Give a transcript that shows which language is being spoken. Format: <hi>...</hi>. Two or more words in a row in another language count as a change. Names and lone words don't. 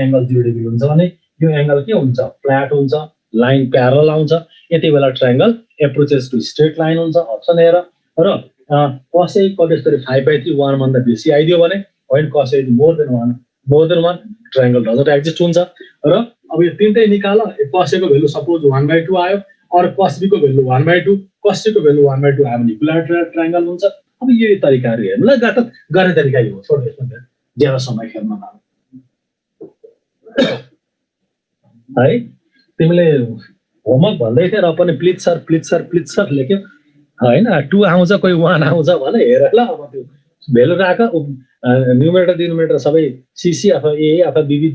<en>angle 0 degree</en> <ne>हुन्छ भने यो एंगल के हुन्छ फ्ल्याट हुन्छ</ne> <en>line parallel</en> <ne>आउँछ यति बेला</ne> <en>triangle approaches to straight line</en> <ne>हुन्छ अप्सन हेर र</ne> <en>cos A equal to 5/3</en> <ne>1 भन्दा बेसी आइदियो भने होइन</ne> <en>cos A more than 1 triangle doesn't exist</en> <ne>हुन्छ र अब यो तीनटै निकाल cos A को भ्यालु सपोज 1/2 आयो और cos B को भ्यालु 1/2 cos C को भ्यालु 1/2 आयो भने</ne> <en>equilateral triangle</en> <ne>हुन्छ अब यही तरिकाहरु हेर्नु ल गर्ने तरिका यो हो छोड यसमा ज्यादा समय खेल्न नलाग्छ है तिमीले होमवर्क भन्दै थियौ र पनि</ne> <en>please sir</en> <ne>लेख्यो हैन 2 आउँछ कोही 1 आउँछ भने हेर ल अब त्यो भेल्यु राख</ne> <en>numerator denominator</en> <ne>सबै सीसी अथवा ए अथवा बीबी</ne>